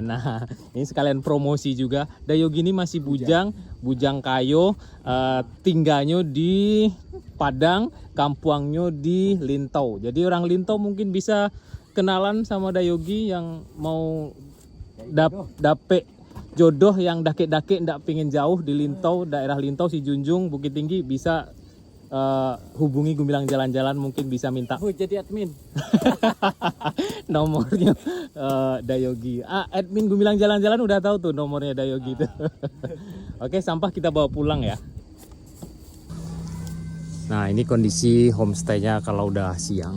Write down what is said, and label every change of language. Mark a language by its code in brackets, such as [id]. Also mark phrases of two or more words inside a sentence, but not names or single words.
[id] Nah, ini sekalian promosi juga. Dayogi ini masih bujang kayo, tinggalnya di Padang, kampuangnya di Lintau. Jadi orang Lintau mungkin bisa kenalan sama Dayogi yang mau dapet jodoh yang dake-dake ndak pingin jauh di Lintau, daerah Lintau, Sijunjung, Bukit Tinggi, bisa hubungi Gumilang Jalan-Jalan, mungkin bisa minta Jadi admin. nomornya Dayogi. Admin Gumilang Jalan-Jalan udah tahu tuh nomornya Dayogi itu. Oke, sampah kita bawa pulang ya. Nah, ini kondisi homestay-nya kalau udah siang.